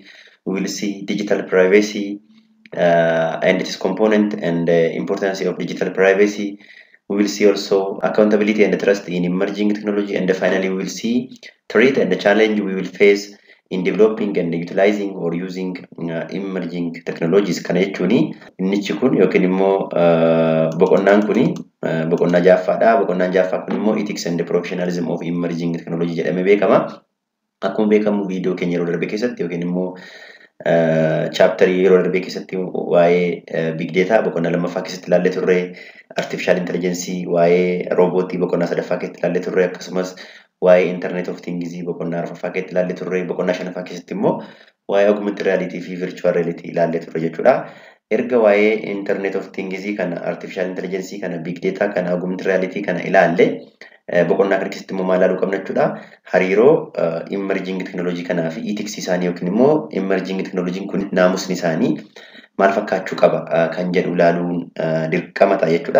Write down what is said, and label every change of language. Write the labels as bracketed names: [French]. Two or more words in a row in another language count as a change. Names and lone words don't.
[English] We will see digital privacy and its component and the importance of digital privacy. We will see also accountability and trust in emerging technology, and finally we will see threat and the challenge we will face in developing and utilizing or using emerging technologies. [Oromo] Kana jechuuni innichi kun yookiin immoo boqonnaan kuni boqonnaa jaaffaadha. Boqonnaan jaaffaa kun immoo [English] ethics and the professionalism of emerging technology [Oromo] jedhamee beekama. Akkuma beekamu viidiyoo keenya yeroo darbe keessatti yookiin immoo chapter yeroo darbe keessatti waa'ee [English] big data [Oromo] boqonnaa lammaffaa keessatti ilaallee turre, [English] artificial intelligence [Oromo] waa'ee robotii boqonnaa sadaffaa keessatti ilaallee turre, akkasumas waa'ee [English] internet of things [Oromo] boqonnaa arfaffaa keessatti ilaallee turre, boqonnaa shanaffaa keessatti immoo waa'ee [English] augmented reality [Oromo] fi [English] virtual reality [Oromo] ilaallee turre jechuudha. Erga waa'ee [English] internet of things [Oromo] kana, [English] artificial intelligence [Oromo] kana, [English] big data [Oromo] kana, [English] augmented reality [Oromo] kana ilaalle boqonnaa kana keessatti immoo maal ilaaluu qabna jechuudha. Hariiroo [English] emerging technology [Oromo] kanaa fi ethics isaanii yookiin immoo [English] emerging technology [Oromo] kun naamusni isaanii maal fakkaachuu qaba kan jedhu ilaaluun dirqama ta'a jechuudha.